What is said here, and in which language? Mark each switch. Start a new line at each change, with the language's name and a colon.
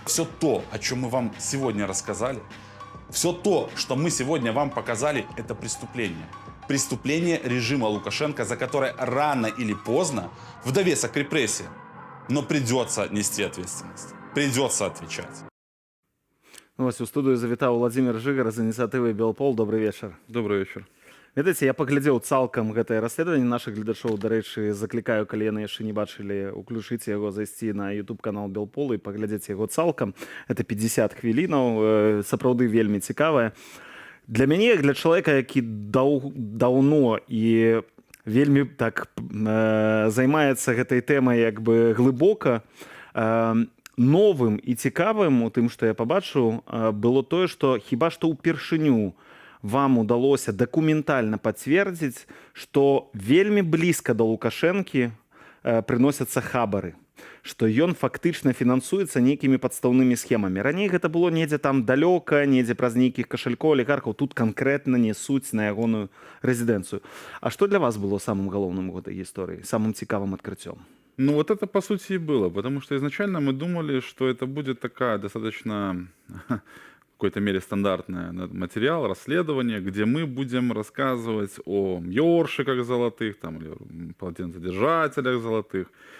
Russian: Все то, о чем мы вам сегодня рассказали, все то, что мы сегодня вам показали, это преступление. Преступление режима Лукашенко, за которое рано или поздно, в довесок к репрессиям, но придется нести ответственность, придется отвечать.
Belarusian: Ось у студыю завітаў Владзімир Жыгар з ініцыятывы Белпол. Добрый вечар.
Russian: Добрый вечер.
Belarusian: Ведаеце, я паглядзеў цалкам гэтае расследаванне. Нашых гледачоў, дарэчы, заклікаю, калі яны яшчэ не бачылі, уключыць яго, зайсці на YouTube-канал Белпол і паглядзець яго цалкам.
Russian: Это
Belarusian: 50 хвілінаў, сапраўды вельмі цікавае. Для мяне, для чалавека, які даўно і вельмі так займаецца гэтай тэмай як бы глыбока, новым і цікавым у тым, што я пабачыў, было тое, што хіба што ўпершыню вам удалося дакументальна пацвердзіць, што вельмі блізка да Лукашэнкі прыносяцца хабары, што ён фактычна фінансуецца нейкімі падстаўнымі схемамі. Раней гэта было недзе там далёка, недзе праз нейкіх кашалькоў, алігархаў, тут канкрэтна несуць на ягоную рэзідэнцыю. А што для вас было самым галоўным у гэтай гісторыі, самым цікавым адкрыццём?
Russian: Ну вот это по сути и было, потому что изначально мы думали, что это будет такая достаточно в какой-то мере стандартный материал, расследование, где мы будем рассказывать о ёршиках золотых, там, или полотенцедержателях золотых.